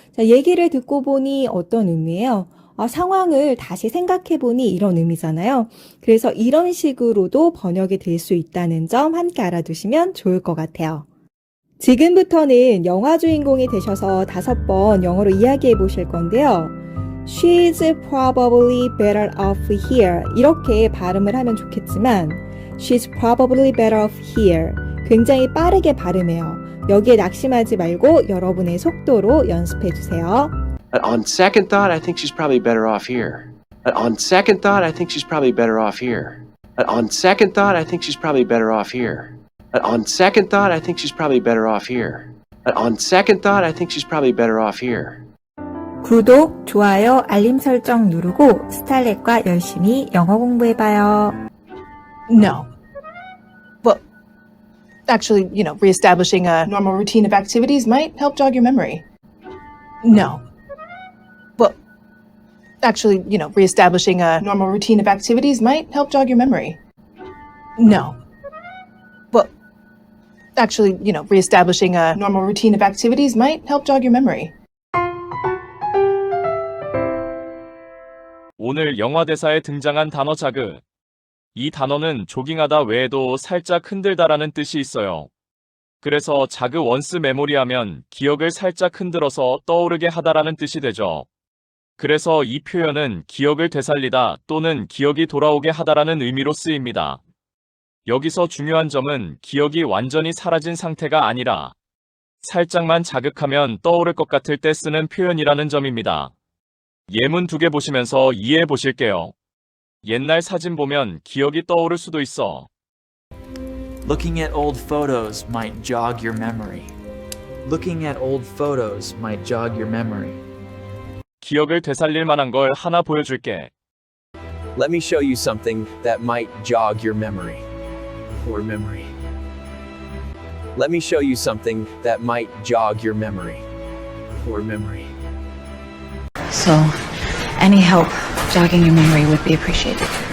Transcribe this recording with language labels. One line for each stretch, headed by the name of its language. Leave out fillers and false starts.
Korean: 자, 얘기를 듣고 보니 어떤 의미예요? 상황을 다시 생각해 보니 이런 의미잖아요. 그래서 이런 식으로도 번역이 될 수 있다는 점 함께 알아두시면 좋을 것 같아요. 지금부터는 영화 주인공이 되셔서 5번 영어로 이야기해 보실 건데요.
English: She's probably better off here.
Korean: 이렇게 발음을 하면 좋겠지만
English: She's probably better off here.
Korean: 굉장히 빠르게 발음해요. 여기에 낙심하지 말고 여러분의 속도로 연습해 주세요.
English: On second thought, I think she's probably better off here. On second thought, I think she's probably better off here. On second thought, I think she's probably better off here. On second thought, I think she's probably better off here. On second thought, I think she's probably better off here.
Korean: 구독, 좋아요, 알림 설정 누르고 스탈렛과 열심히 영어 공부해봐요.
English: No. Well, actually, reestablishing a normal routine of activities might help jog your memory. No. Well, actually, reestablishing a normal routine of activities might help jog your memory. No. Well, actually, reestablishing a normal routine of activities might help jog your memory.
Korean: 오늘 영화 대사에 등장한 단어 자그. 이 단어는 조깅하다 외에도 살짝 흔들다라는 뜻이 있어요. 그래서 자그 원스 메모리하면 기억을 살짝 흔들어서 떠오르게 하다라는 뜻이 되죠. 그래서 이 표현은 기억을 되살리다 또는 기억이 돌아오게 하다라는 의미로 쓰입니다. 여기서 중요한 점은 기억이 완전히 사라진 상태가 아니라 살짝만 자극하면 떠오를 것 같을 때 쓰는 표현이라는 점입니다. 예문 2개 보시면서 이해해 보실게요. 옛날 사진 보면 기억이 떠오를 수도 있어.
English: Looking at old photos might jog your memory. Looking at old photos might jog your memory.
Korean: 기억을 되살릴 만한 걸 하나 보여줄게.
English: Let me show you something that might jog your memory. Or memory. Let me show you something that might jog your memory. Or memory. So, any help jogging your memory would be appreciated.